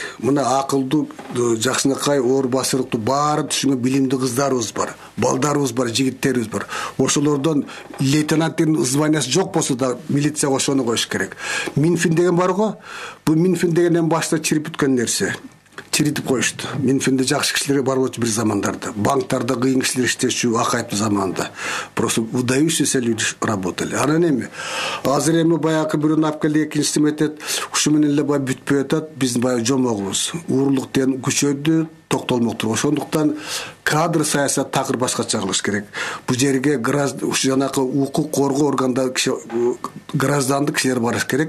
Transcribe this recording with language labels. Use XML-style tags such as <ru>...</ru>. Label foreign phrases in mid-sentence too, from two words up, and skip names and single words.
<ky>Мына акылдуу, жакшынакай, оор басырыктуу, баары түшүнгөн билимдүү кыздарыбыз бар, балдарыбыз бар, жигиттерибиз бар. Ошолордон лейтенанттын званиясы жок болсо да милицияга ошону коюш керек. Минфин деген бар го. Бул Минфин дегенден башта чирип бүткөн нерсе. Чиритип коюшту. Минфинде жакшы кишилер бар болчу бир замандарда. Банктарда кыйын кишилер иштешчү Акаевдин заманында.</ky> <ru>Просто выдающиеся люди работали.</ru> <ky>Анан эми азыр эми баягы бирөөнү алып келди, экинчиси метет. Ушу менен эле баягы бүтпөй атат. Биздин баягы жомогубуз. Уурлук деген күчөйдү, токтолмоктур. Ошондуктан кадр саясат такыр башкача кылыш керек. Бул жерге ушу жанакы укук коргоо органдары киши, граждандык кишилер барыш керек.</ky>